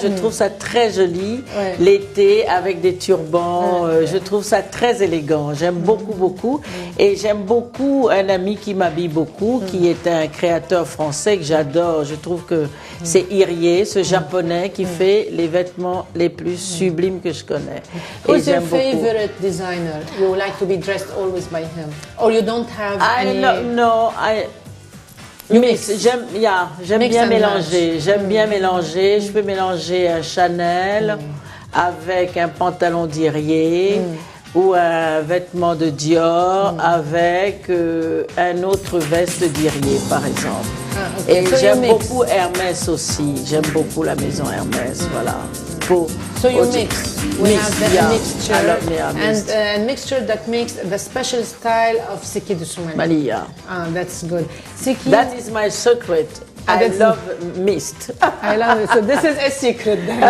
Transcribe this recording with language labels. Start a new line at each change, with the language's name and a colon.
French: Je trouve ça très joli l'été avec des turbans. Je trouve ça très élégant. J'aime beaucoup. Et j'aime beaucoup un ami qui m'habille beaucoup, qui est un créateur français que j'adore. Je trouve que c'est Irié, ce japonais qui fait les vêtements les plus sublimes que je connais.
English: Who's your favorite designer? You like to be dressed always by him, or you don't have any?
French: J'aime bien mélanger. Je peux mélanger un Chanel avec un pantalon d'Irié ou un vêtement de Dior avec un autre veste d'Irié, par exemple. Et j'aime beaucoup Hermès aussi. J'aime beaucoup la maison Hermès, voilà.
English: So you mix. We have the mixture, I love and a mixture that makes the special style of Siki de Soumali. Malia. Ah, that's good. Siki. That is my secret. I love mist. I love it. So this is a secret.